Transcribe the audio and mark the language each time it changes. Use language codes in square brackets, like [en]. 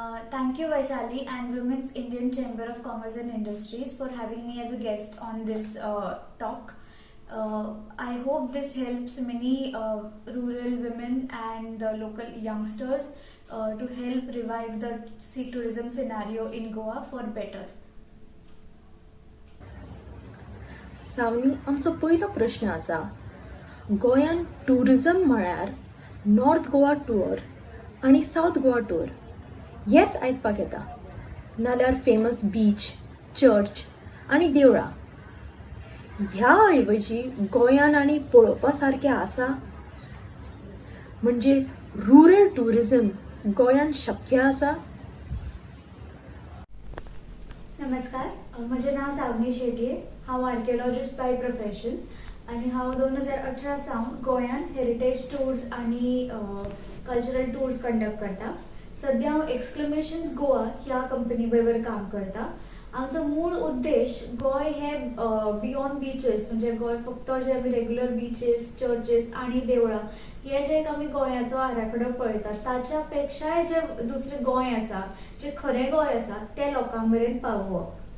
[en] Thank you, Vaishali and Women's Indian Chamber of Commerce and Industries for having me as a guest on this talk. I hope this helps many rural women and the local youngsters to help revive the sea tourism scenario in Goa for better. [gom] सावनी आमचो पयलो प्रश्न आसा गोंयान tourism म्हळ्यार north Goa tour आनी south Goa tour हेच आयकपाक येता नाल्यार फेमस बीच चर्च आनी देवळां ह्या ऐवजी गोंयान आनी पळोवपा सारकें आसा म्हणजे [en] rural tourism [gom] गोंयान शक्य आसा. नमस्कार, म्हजें नांव सावनी शेटये. हांव [en] archaeologist by profession [gom] आनी हांव 2018 सावन गोंयान [en] heritage tours आनी cultural tours conduct [gom] करता. सध्या हांव एक्सक्लेमेशन्स गोवा ह्या कंपनी बरोबर काम करता. आमचो मूळ उद्देश गोंय हे [en] beyond beaches [gom] म्हणजे गोंय फक्त जे आमी [en] regular beaches churches [gom] आनी देवळां हे जे आमी गोंयाचो आराखडो पळयतात ताच्या पेक्षाय जे दुसरें गोंय आसा जे खरें गोंय आसा ते लोकां मेरेन पावोवप.